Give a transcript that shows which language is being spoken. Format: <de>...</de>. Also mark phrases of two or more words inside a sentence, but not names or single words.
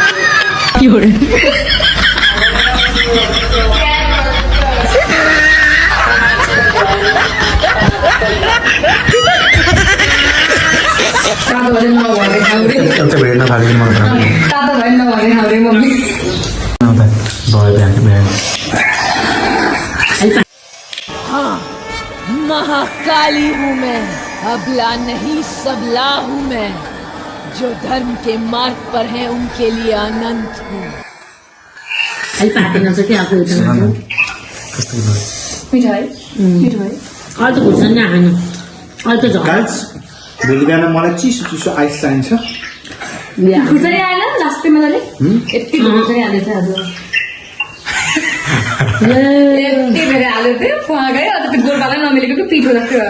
<ne>एउटा भिडियो नथालिदिनु मलाई भयो बिहान</ne> <hi>महाकाली हूँ मैं, अबला नहीं सबला हूँ मैं, जो धर्म के मार्ग पर हैं उनके लिए अनंत हूँ।</hi> <ne>पाकेन चाहिँ के आफू मिठाई अहिले त खुर्सानी खानु अहिले त झन् गाइस भोलि बिहान मलाई चिसो चिसो आइस चाहिन्छ खुर्सानी आएन लास्ट मजाले यति खुर्सानी हालेको थियो हजुर यति धेरै हालेको थियो खुवा गयो अन्त त्यो गोलपाला नमिलेको त्यो पिठो जस्तो भयो</ne>